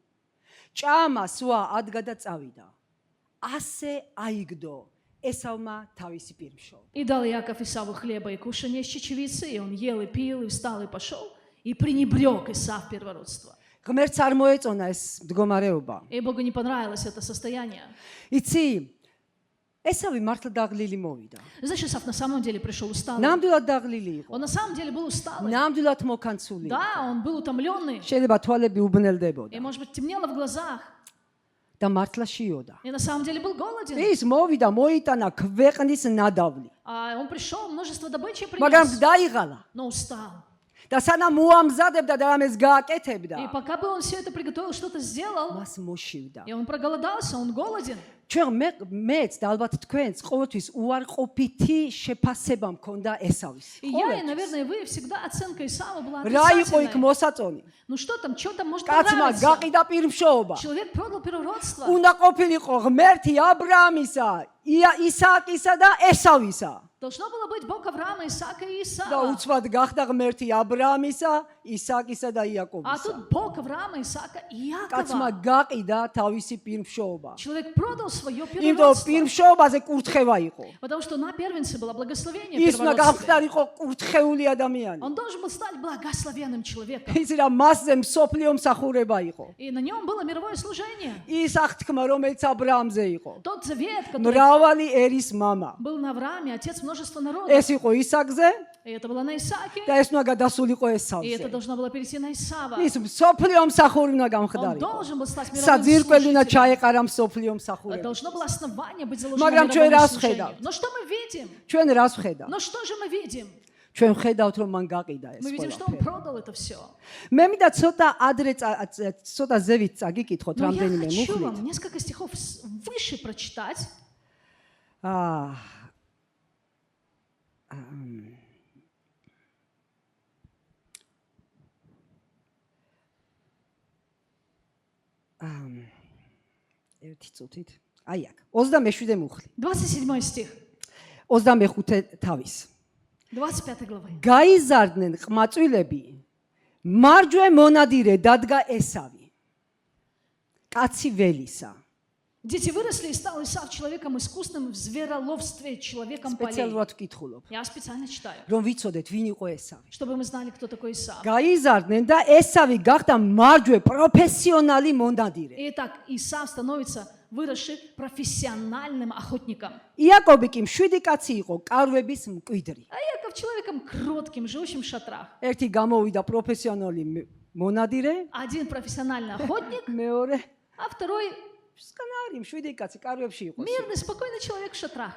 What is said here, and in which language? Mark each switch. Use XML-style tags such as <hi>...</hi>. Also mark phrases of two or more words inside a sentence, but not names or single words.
<ka>ჭამა სვა ადგა და წავიდა. ასე აიგდო ესავმა თავისი პირმშოობა.</ka> <ru>И дал Иаков Исаву хлеба и кушанье с чечевицы, и он ел и пил, и встал, и пошел, и пренебрег Исав первородство.</ru> <ka>ღმერთს არ მოეწონა ეს მდგომარეობა.</ka> <ru>И Богу не понравилось это состояние.</ru> <ka>იცი, ესავი მართლა დაღლილი მოვიდა.</ka> <ru>Знаешь, Исав на самом деле пришел усталый.</ru> <ka>ნამდვილად დაღლილი იყო.</ka> <ru>Он на самом деле был усталый.</ru> <ka>ნამდვილად მოკანცული.</ka> <ru>Да, он был утомленный.</ru> <ka>შეიძლება თვალები უბნელდებოდა</ka> <ru>И, может быть, темнело в глазах.</ru> <ka>და მართლა შიოდა.</ka> <ru>И на самом деле был голоден.</ru> <ka>ის მოვიდა, მოიტანა ქვეყნის ნადავლი.</ka> <ru>А он пришел, множество добычи</ru> <ka>მაგრამ</ka> <ru>принес,</ru> <ka>დაიღალა.</ka> <ru>но устал.</ru> <ka>და სანამ მოამზადებდა და რამეს გააკეთებდა,</ka> <ru>И пока бы он все это приготовил, что-то сделал,</ru> <ka>მას მოშივდა.</ka> <ru>и он проголодался, он голоден.</ru> <ka>ჩვენ მეც და ალბათ თქვენს ყოველთვის უარყოფითი შეფასება მქონდა ესავის.</ka> <ru>И я, и, наверное, вы всегда оценка Исава была</ru> <ka>რა იყო იქ</ka> <ru>отрицательной.</ru> <ka>მოსაწონი?</ka> <ru>Ну что там может</ru> <ka>კაცმა</ka> <ru>понравиться?</ru> <ka>გაყიდა პირმშოობა.</ka> <ru>Человек продал первородство.</ru> <ka>უნდა ყოფილიყო ღმერთი აბრაამისა, ისააკისა და ესავისა.</ka> <ru>Должно было быть Бог Авраама, Исаака и</ru> <ka>და</ka> <ru>Исава.</ru> <ka>უცბად გახდა ღმერთი აბრაამისა, ისააკისა და</ka> <ru>А</ru> <ka>იაკობისა.</ka> <ru>тут Бог Авраама, Исаака и</ru> <ka>კაცმა</ka> <ru>Иакова.</ru> <ka>გაყიდა თავისი პირმშოობა.</ka> <ru>Человек продал свое</ru> <ka>იმიტომ</ka> <ru>первородство.</ru> <ka>პირმშოობაზე კურთხევა იყო.</ka> <ru>Потому что на первенце было благословение</ru> <ka>ის უნდა</ka> <ru>первородства.</ru> <ka>გავხდარიყო კურთხეული ადამიანი.</ka> <ru>Он должен был стать благословенным человеком.</ru> <ka>იცი რა მასზე მსოფლიო მსახურება იყო.</ka> <ru>И на нем было мировое служение.</ru> <ka>ის აღთქმა, რომელიც აბრაამზე იყო.</ka> <ru>Тот завет, который</ru> <ka>მრავალი ერის мама.</ka> <ru>был на Аврааме, отец множества народов.</ru> <ka>ეს იყო ისაკზე</ka> <ru>И это было на Исааке.</ru> <ka>და ეს უნდა გადასულიყო</ka> <ru>И это</ru> <ka>ესავზე.</ka> <ru>должно было перейти на Исава.</ru> <ka>ის მსოფლიო მსახური უნდა</ka> <ru>Он</ru> <ka>გამხდარიყო.</ka> <ru>должен был стать мировым</ru> <ka>საძირკველი უნდა</ka> <ru>служителем.</ru> <ka>ჩაეყარა მსოფლიო მსახურება.</ka> <ru>Должно было основание быть заложено</ru> <ka>მაგრამ ჩვენ</ka> <ru>мировому</ru> <ka>რას</ka> <ru>служению.</ru> <ka>ვხედავთ?</ka> <ru>Но что мы видим?</ru> <ka>ჩვენ რას ვხედავთ?</ka> <ru>Но что же мы видим?</ru> <ka>ჩვენ ვხედავთ რომ მან გაყიდა ეს</ka> <ru>Мы видим, что он</ru> <ka>ყველაფერი.</ka> <ru>продал это все.</ru> <ka>მე მინდა ცოტა ადრე ცოტა ზევით წაგიკითხოთ</ka> <ru>Но я</ru> <ka>რამდენიმე</ka> <ru>хочу</ru> <ka>მუხლით.</ka> <ru>вам несколько стихов выше прочитать.</ru> <ka>ერთი წუთით. აი აქ 27 მუხლი.</ka> <ru>27 стих,</ru> <ka>25 თავის.</ka> <ru>25 главы.</ru> <ka>გაიზარდნენ ყმაწვილები, მარჯვე მონადირე დადგა ესავი. კაცი ველისა.</ka> <ru>Дети выросли и стал Исав человеком искусным в звероловстве, человеком полей.</ru> <ka>სპეციალურად ვკითხულობ,</ka> <ru>Я специально читаю,</ru> <ka>რომ ვიცოდეთ ვინ იყო ესავი.</ka> <ru>чтобы мы знали, кто такой Исав.</ru> <ka>გაიზარდნენ და ესავი გახდა მარჯვე პროფესიონალი მონადირე.</ka> <ru>Итак, Исав становится выросшим профессиональным охотником.</ru> <ka>იაკობი კი მშვიდი კაცი იყო, კარვების მკვიდრი.</ka> <ru>А Яков человеком кротким, живущим в шатрах.</ru> <ka>ერთი გამოვიდა პროფესიონალი მონადირე,</ka> <ru>Один профессиональный охотник,</ru> <ka>მეორე</ka> <ru>а второй</ru> <ka>სკანარი მშვიდი кაცი კარვებში იყო.</ka> <ru>мирный, спокойный человек в шатрах.</ru>